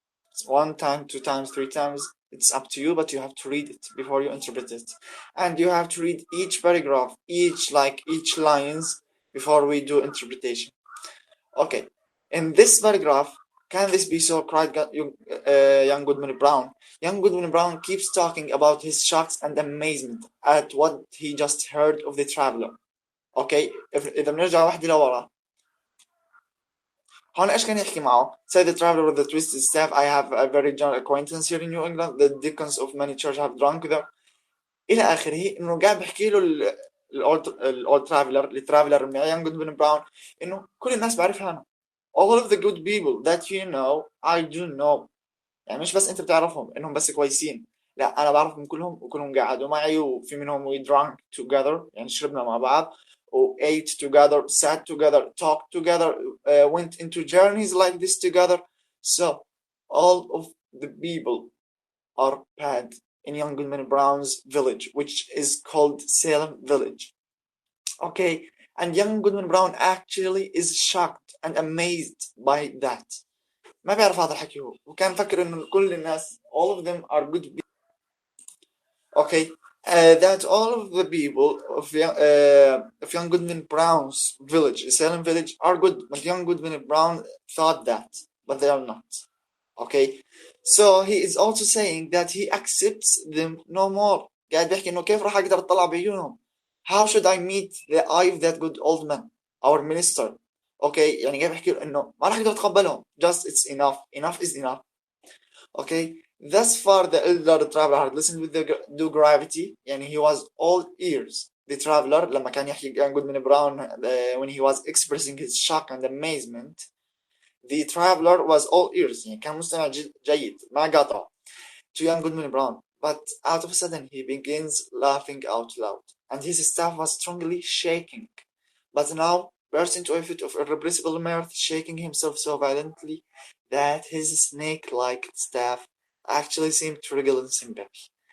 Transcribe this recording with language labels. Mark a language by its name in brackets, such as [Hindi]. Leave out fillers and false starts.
[English] It's one time, two times, three times. It's up to you, but you have to read it before you interpret it, and you have to read each paragraph, each lines before we do interpretation. Okay, in this paragraph, can this be so? Cried young Goodman Brown. Young Goodman Brown keeps talking about his shocks and amazement at what he just heard of the traveler. [Arabic] Okay, إذا بنرجع واحدة لورا. هون ايش كان يحكي معه؟ [English] Say the traveler with the twisted staff, I have a very general acquaintance here in New England. The deacons of many churches have drunk there. [Arabic] إلى آخره. إنه قاعد بحكي له الأولد traveler, الترافلر من young Goodman Brown إنه كل الناس بعرفها أنا. [English] All of the good people that you know, I do know. [Arabic] يعني مش بس أنت بتعرفهم إنهم بس كويسين. لا أنا بعرفهم كلهم وكلهم قعدوا معي وفي منهم [English] we drank together [Arabic] يعني شربنا مع بعض. [English] Or ate together, sat together, talked together, went into journeys like this together. So all of the people are bad in young Goodman Brown's village, which is called Salem Village. Okay, and young Goodman Brown actually is shocked and amazed by that. [Arabic] ما بيعرف هذا الحكي هو وكان فكر إنه كل الناس [English] all of them are good people. Okay, that all of the people of young Goodman Brown's village, Salem village, are good, but young Goodman Brown thought that, but they are not. Okay, so he is also saying that he accepts them no more. [Arabic] قاعد بيحكي إنه كيف راح أقدر أطلع بعيونهم? [English] How should I meet the eye of that good old man, our minister? [Arabic] Okay, يعني قاعد بيحكي إنه ما راح أقدر أتقبلهم. [English] Just it's enough. Enough is enough. Okay. Thus far, the elder traveler had listened with due gravity, and he was all ears. The traveler, [Arabic] لما كان يحكي [English] Goodman Brown, when he was expressing his shock and amazement, the traveler was all ears. [Arabic] يعني كان مستمع جيد, ما قاطع, [English] to young Goodman Brown. But out of a sudden, he begins laughing out loud, and his staff was strongly shaking. But now burst into a fit of irrepressible mirth, shaking himself so violently that his snake-like staff actually seemed to wriggle in sympathy.